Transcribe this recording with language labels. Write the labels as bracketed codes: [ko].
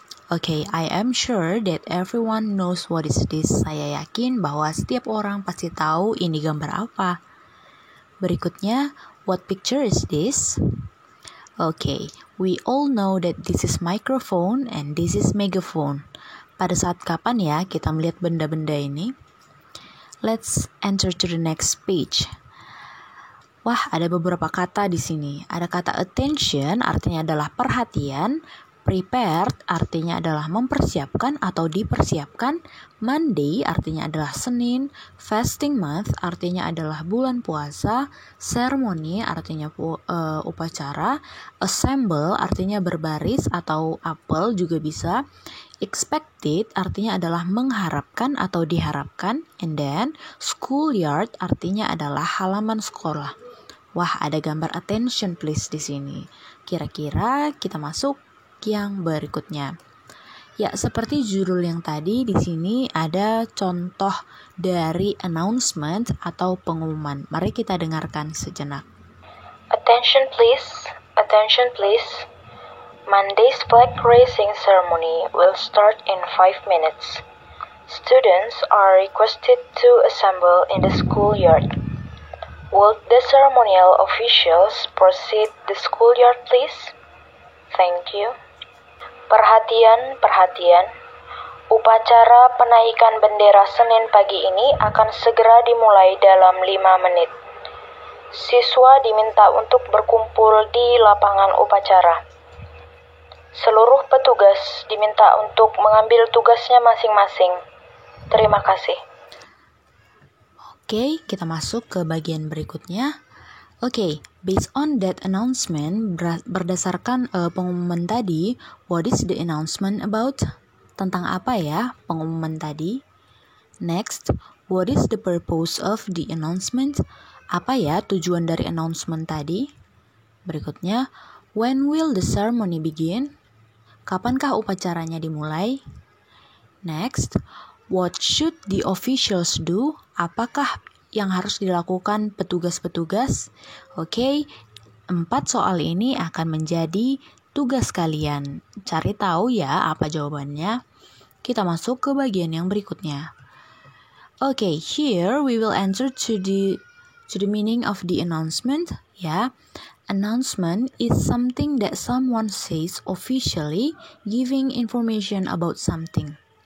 [en] Okay, I am sure that everyone knows what is this. [id] Saya yakin bahwa setiap orang pasti tahu ini gambar apa. [en] Berikutnya, what picture is this? Okay, we all know that this is microphone and this is megaphone. [id] Pada saat kapan ya kita melihat benda-benda ini? [en] Let's enter to the next page. [id] Wah, ada beberapa kata di sini. Ada kata attention, artinya adalah perhatian. Prepared, artinya adalah mempersiapkan atau dipersiapkan. Monday, artinya adalah Senin. Fasting month, artinya adalah bulan puasa. Ceremony, artinya upacara. Assemble, artinya berbaris atau apel juga bisa. Expected, artinya adalah mengharapkan atau diharapkan. [en] And then, [id] schoolyard, artinya adalah halaman sekolah. Wah, ada gambar attention please di sini. Kira-kira kita masuk yang berikutnya. Ya, seperti judul yang tadi, di sini ada contoh dari announcement atau pengumuman. Mari kita dengarkan sejenak. [en] Attention please, attention please. Monday's flag raising ceremony will start in 5 minutes. Students are requested to assemble in the schoolyard. Would the ceremonial officials proceed the schoolyard please? Thank you. [id] Perhatian, perhatian. Upacara penaikan bendera Senin pagi ini akan segera dimulai dalam 5 menit. Siswa diminta untuk berkumpul di lapangan upacara. Seluruh petugas diminta untuk mengambil tugasnya masing-masing. Terima kasih. Oke, kita masuk ke bagian berikutnya. [en] Oke, based on that announcement, [id] berdasarkan pengumuman tadi, [en] what is the announcement about? [id] Tentang apa ya pengumuman tadi? [en] Next, what is the purpose of the announcement? [id] Apa ya tujuan dari announcement tadi? [en] Berikutnya, when will the ceremony begin? [id] Kapankah upacaranya dimulai? [en] Next, what should the officials do? [id] Apakah yang harus dilakukan petugas-petugas? Oke, 4 soal ini akan menjadi tugas kalian. Cari tahu ya apa jawabannya. Kita masuk ke bagian yang berikutnya. [en] Oke, here we will answer to the meaning of the announcement. Ya, announcement is something that someone says officially, giving information about something.